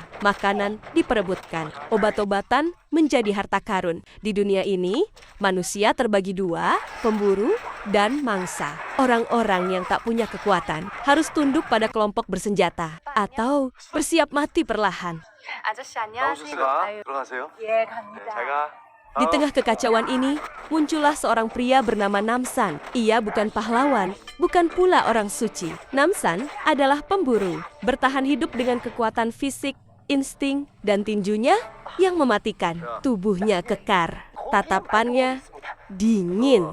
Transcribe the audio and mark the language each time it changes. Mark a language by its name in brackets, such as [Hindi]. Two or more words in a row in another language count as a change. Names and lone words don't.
[Indonesian] Makanan diperebutkan. Obat-obatan menjadi harta karun. Di dunia ini, manusia terbagi dua, pemburu dan mangsa. Orang-orang yang tak punya kekuatan harus tunduk pada kelompok bersenjata atau bersiap mati perlahan. [Korean] 아저씨 안녕하세요. 아유, 들어가세요. 예, 갑니다. [Indonesian] Di tengah kekacauan ini, muncullah seorang pria bernama Namsan. Ia bukan pahlawan, bukan pula orang suci. Namsan adalah pemburu, bertahan hidup dengan kekuatan fisik, insting, dan tinjunya yang mematikan. Tubuhnya kekar, tatapannya dingin.